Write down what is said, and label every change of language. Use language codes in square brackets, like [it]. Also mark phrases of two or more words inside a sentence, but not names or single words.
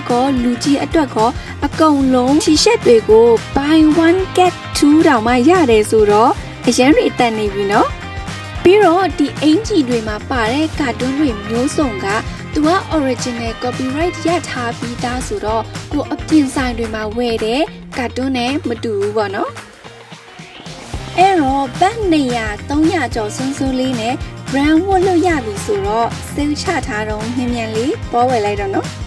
[my] ကောလူကြီးအတွက်ကောအကုန်လုံး t-shirt တွေကို [en] buy one get two [my] တောင်မှရတယ်ဆိုတော့အရန်တွေတက်နေပြီနော်ပြီးတော့ဒီအင်ဂျီတွေမှာပါတဲ့ cartoon တွေမျိုးစုံကသူက [en] original copyright [my] ရထားပြီးသားဆိုတော့ကိုအပြင်ဆိုင်တွေမှာဝယ်တဲ့ကာတွန်းနဲ့မတူဘူးပေါ့နော်အဲ့တော့ဘတ်200 300ကျော်စွန်းစွန်းလေးနဲ့ brand ဝတ်လို့ရပြီဆိုတော့ sale ချထားတော့မြန်လေးပေါ်ဝယ်လိုက်တော့နော်